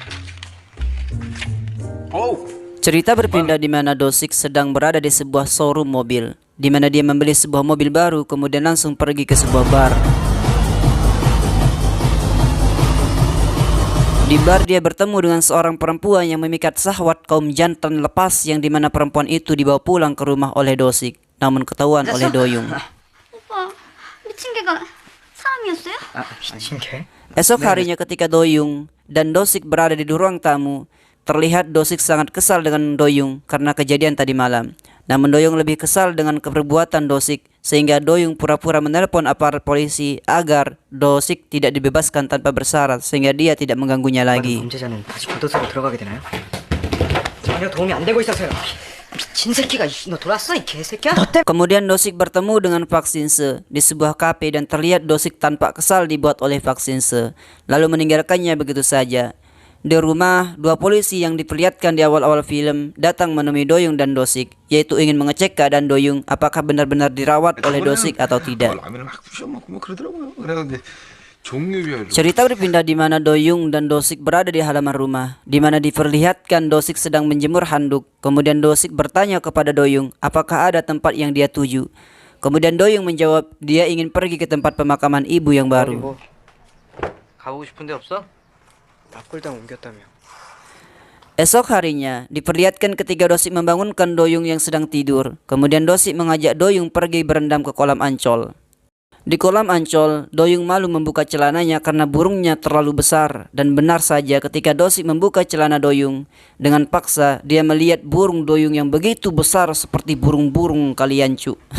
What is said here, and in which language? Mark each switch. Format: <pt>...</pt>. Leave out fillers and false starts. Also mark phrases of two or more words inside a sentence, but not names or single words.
<id>Cerita berpindah di mana Dosik sedang berada di sebuah showroom mobil di mana dia membeli sebuah mobil baru kemudian langsung pergi ke sebuah bar. Di bar dia bertemu dengan seorang perempuan yang memikat syahwat kaum jantan lepas yang dimana perempuan itu dibawa pulang ke rumah oleh Dosik namun ketahuan oleh Doyung.</id> <ko>오빠, 미친 개가 사람이었어요? 미친 개?</ko> <id>Esok harinya ketika Doyung dan Dosik berada di ruang tamu, terlihat Dosik sangat kesal dengan Doyung karena kejadian tadi malam. Namun Doyung lebih kesal dengan perbuatan Dosik sehingga Doyung pura-pura menelpon aparat polisi agar Dosik tidak dibebaskan tanpa bersyarat sehingga dia tidak mengganggunya lagi.</id> <ko>범죄자는 다시 교도소로 들어가게 되나요? 전혀 도움이 안 되고 있어서요. 미친 새끼가 너 돌았어 이 개새끼야? 너 때문에.</ko> <id>Kemudian Dosik bertemu dengan Vaksinse di sebuah kafe dan terlihat Dosik tanpa kesal dibuat oleh Vaksinse lalu meninggalkannya begitu saja. Di rumah, dua polisi yang diperlihatkan di awal-awal film datang menemui Doyung dan Dosik, yaitu ingin mengecek keadaan Doyung apakah benar-benar dirawat oleh Dosik atau tidak. Cerita berpindah di mana Doyung dan Dosik berada di halaman rumah, di mana diperlihatkan Dosik sedang menjemur handuk. Kemudian Dosik bertanya kepada Doyung apakah ada tempat yang dia tuju. Kemudian Doyung menjawab dia ingin pergi ke tempat pemakaman ibu yang baru.</id> <ko>가보고 싶은 데 없어? 납골당 옮겼다며.</ko> <id>Esok harinya diperlihatkan ketika Dosik membangunkan Doyung yang sedang tidur. Kemudian Dosik mengajak Doyung pergi berendam ke kolam Ancol. Di kolam Ancol, Doyung malu membuka celananya karena burungnya terlalu besar. Dan benar saja ketika Dosik membuka celana Doyung, dengan paksa dia melihat burung Doyung yang begitu besar seperti burung-burung kaliancu.</id>